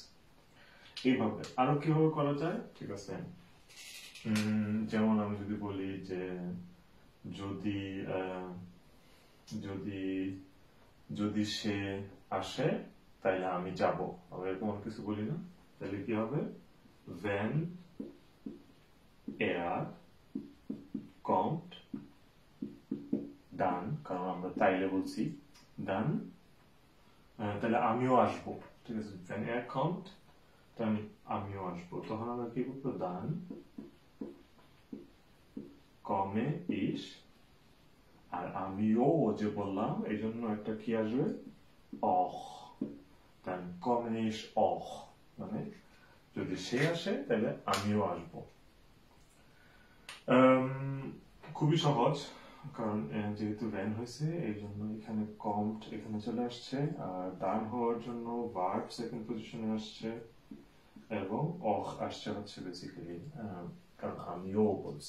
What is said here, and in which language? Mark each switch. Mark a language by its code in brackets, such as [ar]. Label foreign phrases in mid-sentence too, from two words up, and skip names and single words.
[bn] এইভাবে আরো কিভাবে করা যায়, ঠিক আছে। যেমন আমি যদি বলি যে যদি যদি যদি সে আসে তাইলে আমি যাব, আমরা এরকম কিছু বলি না। তাহলে কি হবে? [de] wenn er kommt dann, [bn] কারণ আমরা তাইলে বলছি dann, তাহলে আমিও আসবো, ঠিক আছে। [de] wenn er kommt [bn] তাহলে আমিও আসবো, তখন আমরা কি করবো? [de] dann komme ich, [bn] আর আমিও যে বললাম এই জন্য একটা কি আসবে? [de] auch, dann komme ich auch, [bn] মানে যদি সে আসে তাহলে আমিও আসবো। খুবই সহজ, কারণ যেহেতু ভ্যান হয়েছে এই জন্য এখানে কমড এখানে চলে আসছে, আর দান হওয়ার জন্য ভার্ব সেকেন্ড পজিশনে আসছে, এবং অখ আসছে হচ্ছে বেসিক্যালি কারণ আমিও বলছি।